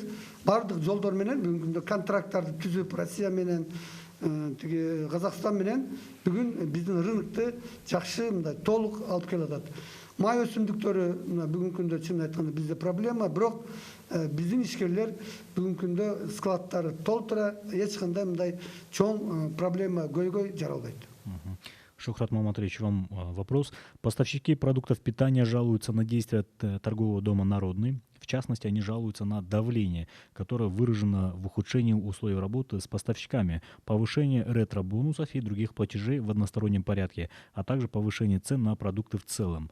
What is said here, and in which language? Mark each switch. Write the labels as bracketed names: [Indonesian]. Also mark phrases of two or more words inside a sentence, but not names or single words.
[Kyrgyz] Бардык жолдор менен бүгүнкү күндө контракттарды түзүп, Россия менен, Казакстан менен бүгүн биздин рынокты жакшы мындай толук алып келатат. Май өсүмдүктөрү бүгүнкү күндө чын айтканда бизде проблема, бирок биздин ишкерлер бүгүнкү күндө складдары толтура, эч кандай мындай чоң проблема көйгөй жаралбайт. [Russian] Шухрат Маматович, вам вопрос. Поставщики продуктов питания жалуются на действия торгового дома «Народный». В частности, они жалуются на давление, которое выражено в ухудшении условий работы с поставщиками, повышение ретро-бонусов и других платежей в одностороннем порядке, а также повышение цен на продукты в целом.